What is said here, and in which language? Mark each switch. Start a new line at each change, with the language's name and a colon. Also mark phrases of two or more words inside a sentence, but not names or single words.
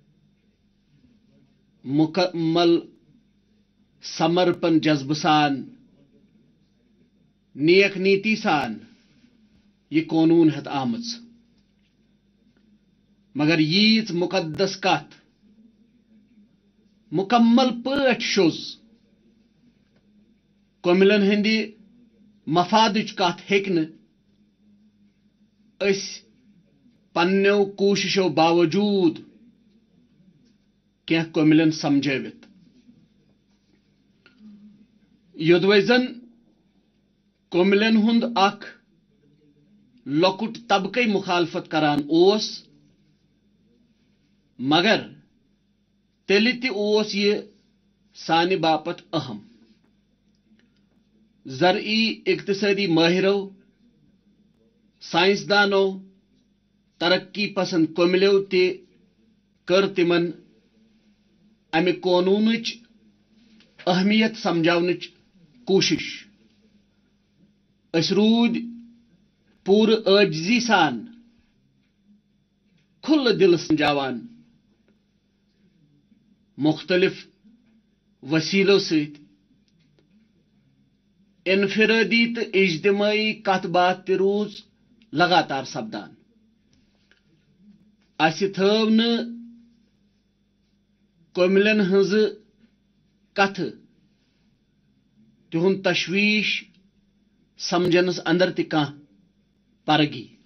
Kashmiri: مکمل سمرپن جذب سان نیک نیتی سان یہ قانون ہت آمت مگر ییت مقدس کت مکمل پاٹ شوز کملن ہندی مفادچ کت ہیکن اس پنو کوششو باوجود کیا کملن سمجھوت یودوے زن کملن ہند اخ لکٹ طبقے مخالفت کران اوس مگر تیل اوس یہ سانہ باپت اہم زرعی اقتصادی ماہرو سائنسدانو ترقی پسند کملو تہ کر تمن امہ قانونچ اہمیت سمجھاونچ کوشش اس رود پور عاجزی سان کھل دل سمجھاوان مختلف وسیلوں ست انفرادی تو اجتماعی کت بات تہ روز لگاتار سپدان اس تھو ن کملن ہز کت تہند تشویش سمجھنس اندر تہ کان پرگی